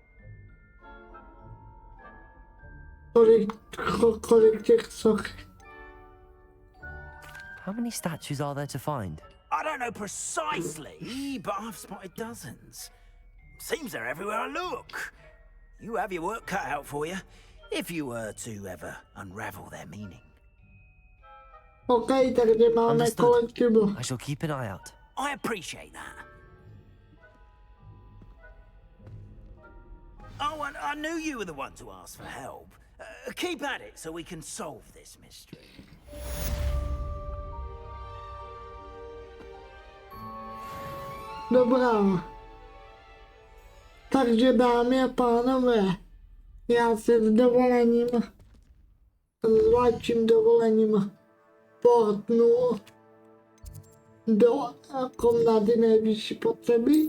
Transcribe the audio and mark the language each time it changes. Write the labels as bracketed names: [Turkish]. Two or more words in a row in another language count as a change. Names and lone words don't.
[English] How many statues are there to find? I don't know precisely, but I've spotted dozens. Seems they're everywhere I look. You have your work cut out for you, if you were to ever unravel their meaning. [Czech] Okay, takže máme kolektivu. [English] I shall keep an eye out. I appreciate that. Oh, and I knew you were the one to ask for help. Keep at it so we can solve this mystery. [Czech] Dobrá. Takže dámy a pánové, já se s vaším dovolením portnu do komnaty nejvyšší potřeby.